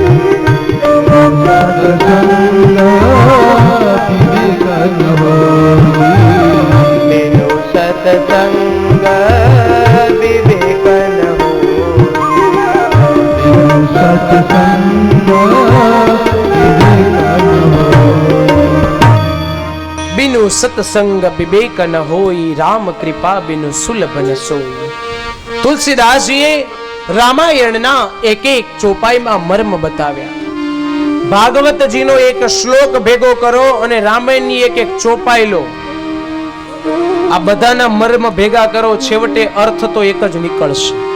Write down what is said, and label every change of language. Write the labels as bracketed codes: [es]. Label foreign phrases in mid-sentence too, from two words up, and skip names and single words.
[awa] बिनु सत्संग विवेक न बिनु सत्संग विवेक न होई. राम कृपा बिनु सुलभ न सोई. [gu] તુલસીદાસજીએ રામાયણના એક એક ચોપાઈમાં મર્મ બતાવ્યા. ભાગવતજીનો એક શ્લોક ભેગો કરો અને રામાયણની એક એક ચોપાઈ લો. આ બધાના મર્મ ભેગા કરો, છેવટે અર્થ તો એક જ નીકળશે.